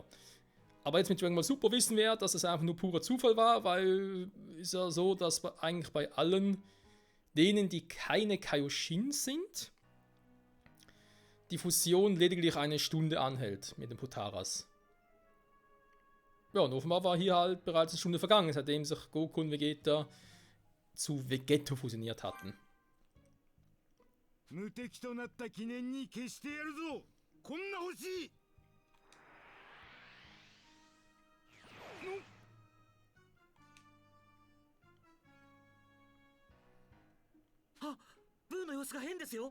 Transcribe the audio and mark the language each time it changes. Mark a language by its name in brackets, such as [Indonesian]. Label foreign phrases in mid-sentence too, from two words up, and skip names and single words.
[German] Aber jetzt mit Dragon Ball Super wissen wir, dass es einfach nur purer Zufall war, weil ist ja so, dass eigentlich bei allen denen, die keine Kaioshin sind, die Fusion lediglich eine Stunde anhält mit den Potaras. Ja, und offenbar war hier halt bereits eine Stunde vergangen, seitdem sich Goku und Vegeta zu Vegetto fusioniert hatten. [Japanese] 無敵となった記念に消してやるぞ。こんな星。あ、ブーの様子が変ですよ。